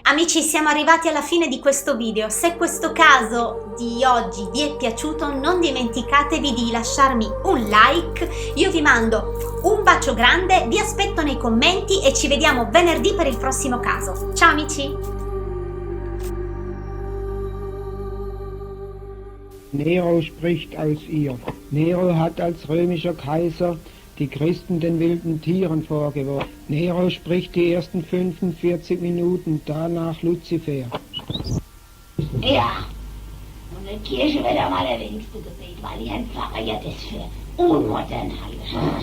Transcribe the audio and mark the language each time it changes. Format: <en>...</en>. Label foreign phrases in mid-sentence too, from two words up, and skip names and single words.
<it>Amici, siamo arrivati alla fine di questo video. Se questo caso di oggi vi è piaciuto, non dimenticatevi di lasciarmi un like. Io vi mando un bacio grande, vi aspetto nei commenti e ci vediamo venerdì per il prossimo caso. Ciao amici!</it> <de>Nero spricht aus ihr. Nero hat als römischer Kaiser die Christen den wilden Tieren vorgeworfen. Nero spricht die ersten 45 Minuten, danach Luzifer. Ja, und die Kirche wird am allerwenigsten gebetet, weil die Herrn Pfarrer ja das für unmodern halten.</de>